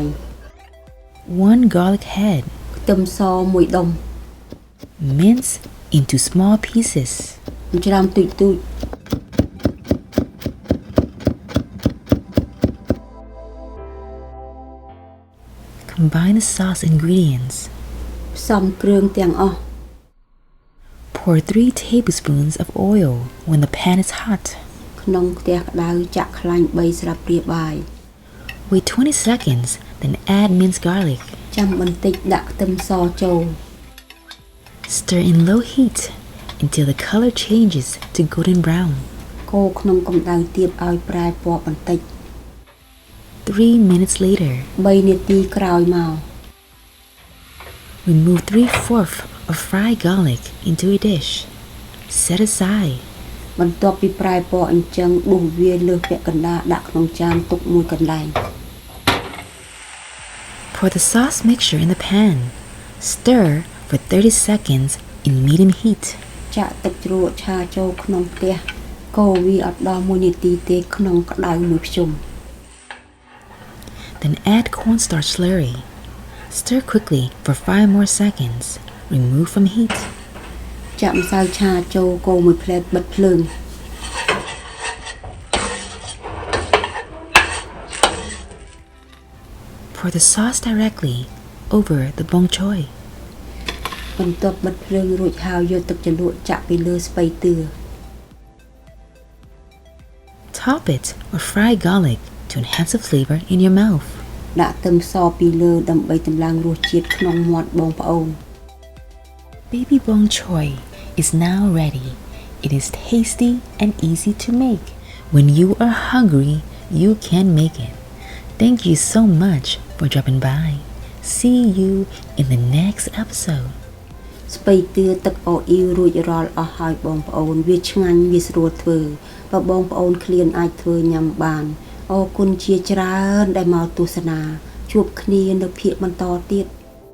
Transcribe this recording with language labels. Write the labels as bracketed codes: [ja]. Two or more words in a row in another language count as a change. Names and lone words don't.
[en] 1 garlic head. [km] ខ្ទឹមស1ដុំ [en] Mince into small pieces. [km] ច្រាំទូចទូច [en] Combine the sauce ingredients. [km] ផ្សំគ្រឿងទាំងអស់ [en] Pour 3 tablespoons of oil when the pan is hot. [km] ក្នុងខ្ទះក្តៅចាក់ខ្លាញ់3ស្លាបព្រាបាយ [en] Wait 20 seconds, then add minced garlic. [km] ចាំបន្តិចដាក់ខ្ទឹមសចូល [en] Stir in low heat until the color changes to golden brown. [km] កូរក្នុងកម្ដៅទាបឲ្យប្រែពណ៌បន្តិច [en] 3 minutes later, [km] 3នាទីក្រោយមក [en] remove 3/4 of fried garlic into a dish. Set aside. [km] បន្ទាប់ពីប្រែពណ៌អញ្ចឹងដួសវាលើសពាក់កណ្ដាលដាក់ក្នុងចានទុកមួយកន្លែង [en] Pour the sauce mixture in the pan. Stir for 30 seconds in medium heat. [km] ចាក់ទឹកជ្រក់ឆាចូលក្នុងខ្ទះកូរវាអត់ដល់1នាទីទេក្នុងក្តៅមួយភ្ជុំ [en] Then add cornstarch slurry. Stir quickly for 5 more seconds. Remove from heat. [km] ចាក់ម្សៅឆាចូលកូរមួយភ្លែតបិទភ្លើង [en] Pour the sauce directly over the bok choy. [km] បន្ទាប់បិទភ្លើងរួចហើយយកទឹកជ្រលក់ចាក់ពីលើស្ពៃតឿ [en] Top it with fried garlic to enhance the flavor in your mouth. [km] ដាក់ខ្ទឹមសពីលើដើម្បីតម្លើងរសជាតិក្នុងមាត់បងប្អូន [en] Baby bok choy is now ready. It is tasty and easy to make. When you are hungry, you can make it. Thank you so much for dropping by. See you in the next episode. [km] ស្ពៃតឿទឹកអូអ៊ីវរួចរាល់អស់ហើយបងប្អូនវាឆ្ងាញ់វាស្រួលធ្វើបើបងប្អូនឃ្លានអាចធ្វើញ៉ាំបានអរគុណជាច្រើនដែលមកទស្សនាជួបគ្នានៅភាគបន្តទៀត